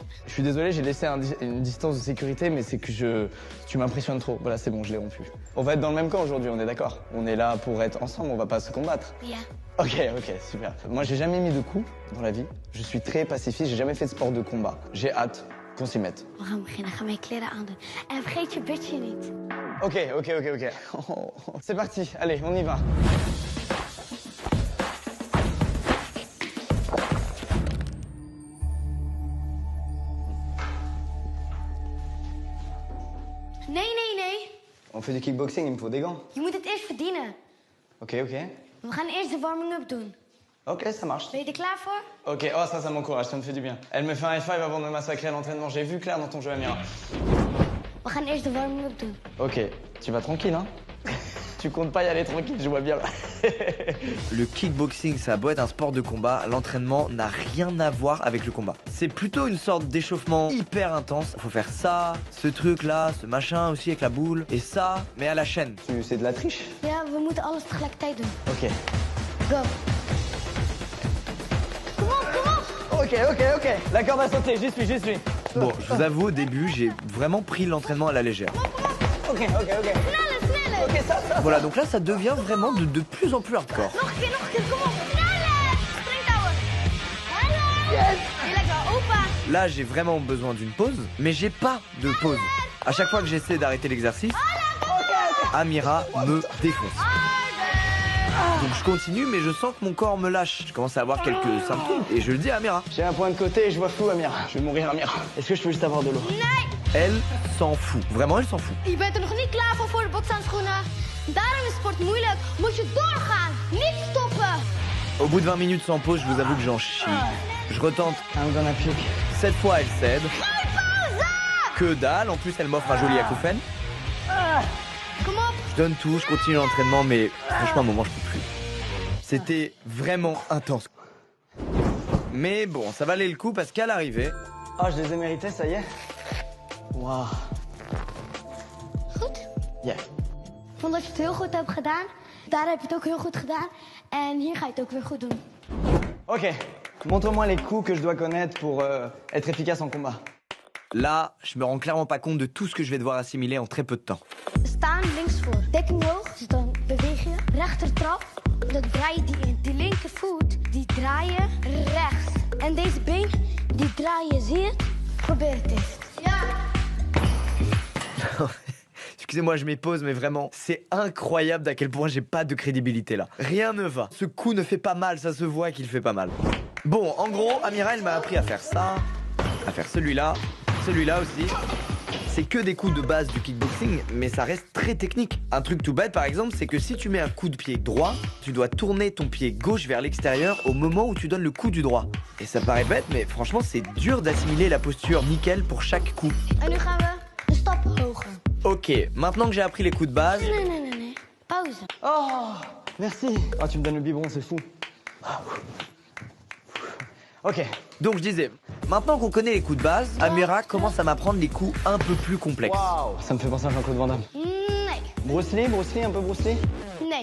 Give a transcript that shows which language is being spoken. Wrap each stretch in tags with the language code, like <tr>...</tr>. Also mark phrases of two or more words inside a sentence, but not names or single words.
<fr>Je suis désolé, j'ai laissé une distance de sécurité, mais c'est que tu m'impressionnes trop. Voilà, c'est bon, je l'ai rompu. On va être dans le même camp aujourd'hui, on est d'accord? On est là pour être ensemble, on va pas se combattre.</fr> <en>Yeah.</en> <fr>Ok, super. Moi j'ai jamais mis de coups dans la vie. Je suis très pacifiste, j'ai jamais fait de sport de combat. J'ai hâte qu'on s'y mette.</fr> <nl>We gaan beginnen. Ga mijn kleren aandoen. En vergeet je bitje niet.</nl> <fr>Ok. C'est parti, allez, on y va.</fr> <nl>Nee.</nl> <fr>On fait du kickboxing, il me faut des gants.</fr> <nl>Je moet het eerst verdienen.</nl> <fr>Ok.</fr> <nl>We gaan eerst de warming-up doen.</nl> <fr>Ok, ça marche.</fr> <nl>Ben je er klaar voor?</nl> <fr>Ok, oh ça m'encourage, ça me fait du bien. Elle me fait un</fr> <en>high five</en> <fr>avant de me massacrer à l'entraînement. J'ai vu clair dans ton jeu, Amira.</fr> <nl>We gaan eerst de warming-up doen.</nl> <fr>Ok, tu vas tranquille, hein? Tu comptes pas y aller tranquille, je vois bien. Le kickboxing, ça a beau être un sport de combat, l'entraînement n'a rien à voir avec le combat. C'est plutôt une sorte d'échauffement hyper intense. Faut faire ça, ce truc-là, ce machin aussi avec la boule, et ça, mais à la chaîne. C'est de la triche?</fr> <nl>Ja, we moeten alles tegelijkertijd doen.</nl> <fr>Ok.</fr> <nl>Go. Kom op.</nl> <fr>Ok. La corde à sauter, j'y suis. Bon, je vous avoue, au début, j'ai vraiment pris l'entraînement à la légère. Ok.</fr> <nl>Sneller.</nl> <fr>Ok, ça. Voilà, donc là, ça devient vraiment de plus en plus hardcore.</fr> <nl>Nog een keer. Kom op. Sneller. Springtouwen. Hallo. Yes. Lekker. Opa.</nl> <fr>Là, j'ai vraiment besoin d'une pause, mais j'ai pas de pause. À chaque fois que j'essaie d'arrêter l'exercice, Amira me défonce. Donc je continue, mais je sens que mon corps me lâche. Je commence à avoir quelques symptômes et je le dis à Amira. J'ai un point de côté et je vois flou, Amira. Je vais mourir, Amira. Est-ce que je peux juste avoir de l'eau?</fr> <nl>Nee.</nl> <fr>Elle s'en fout. Vraiment, elle s'en fout.</fr> <nl>Je bent er nog niet klaar voor de bokshandschoenen. Daarom is sport moeilijk. Moet je doorgaan. Niet stoppen.</nl> <fr>Au bout de 20 minutes sans pause, je vous avoue que j'en chie. Je retente.</fr> <en>I'm gonna puke.</en> <fr>Cette fois, elle cède. Que dalle. En plus, elle m'offre un joli acouphène.</fr> <nl>Kom op.</nl> <fr>Je donne tout, je continue l'entraînement, mais franchement, à un moment, je peux plus. C'était vraiment intense. Mais bon, ça valait le coup parce qu'à l'arrivée... Oh, je les ai mérités, ça y est. Waouh.</fr> <nl>Goed.</nl> <en>Yeah.</en> <nl>Ik vond dat je het heel goed hebt gedaan. Daar heb je het ook heel goed gedaan. En hier ga je het ook weer goed doen.</nl> <fr>Ok. Montre-moi les coups que je dois connaître pour être efficace en combat. Là, je me rends clairement pas compte de tout ce que je vais devoir assimiler en très peu de temps.</fr> <nl>Staan links voor. Dekking hoog. Dus dan beweeg je. Rechter trap. Dan draai je die in. Die linkervoet, die draai je rechts. En deze been, die draai je. Zie je het? Probeer het eens. Ja.</nl> <fr>Excusez-moi, je m'épose, mais vraiment, c'est incroyable d'à quel point j'ai pas de crédibilité là. Rien ne va. Ce coup ne fait pas mal, ça se voit qu'il fait pas mal. Bon, en gros, Amira, elle m'a appris à faire ça, à faire celui-là aussi. C'est que des coups de base du kickboxing, mais ça reste très technique. Un truc tout bête, par exemple, c'est que si tu mets un coup de pied droit, tu dois tourner ton pied gauche vers l'extérieur au moment où tu donnes le coup du droit. Et ça paraît bête, mais franchement, c'est dur d'assimiler la posture nickel pour chaque coup.</fr> <nl>En nu gaan we een stap hoger.</nl> <fr>Ok, maintenant que j'ai appris les coups de base...</fr> <nl>Nee. Pauze.</nl> <fr>Oh, merci. Oh, tu me donnes le biberon, c'est fou. Ok. Donc je disais, maintenant qu'on connaît les coups de base, Amira commence à m'apprendre les coups un peu plus complexes. Waouh. Ça me fait penser à Jean-Claude Van Damme.</fr> <nl>Nee, Bruce Lee,</nl> <fr>un peu Bruce Lee.</fr> <nl>nee.</nl>